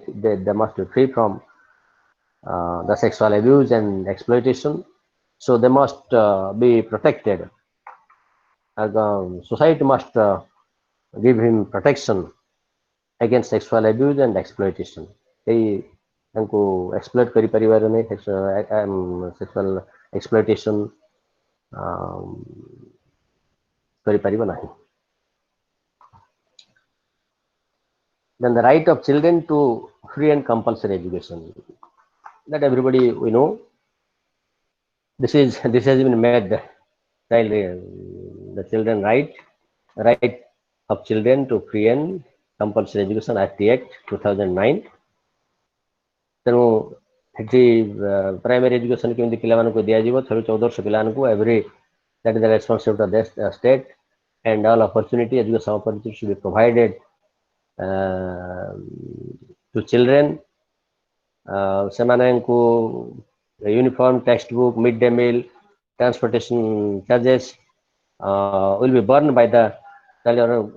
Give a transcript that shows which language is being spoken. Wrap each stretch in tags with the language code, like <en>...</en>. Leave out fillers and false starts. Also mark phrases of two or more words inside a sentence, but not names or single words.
<en>They must be free from the sexual abuse and exploitation. So they must be protected. Society must give him protection against sexual abuse and exploitation.</en> <or>ତାଙ୍କୁ exploit କରିପାରିବାର ନାହିଁ,</or> <en>sexual exploitation</en> <or>କରିପାରିବ ନାହିଁ.</or> <en>Then the right of children to free and compulsory education. That everybody we know. This has been made child the children right of children to free and compulsory education Act 2009.</en> <or>ତେଣୁ ସେଠି</or> <en>primary education</en> <or>କେମିତି ପିଲାମାନଙ୍କୁ ଦିଆଯିବ, 1400 ପିଲାମାନଙ୍କୁ</or> <en>every, that is the responsibility of the state, and all opportunity, education opportunity should be provided to children. ସେମାନଙ୍କୁ uniform, textbook, midday meal, transportation charges will be borne by the child.</en>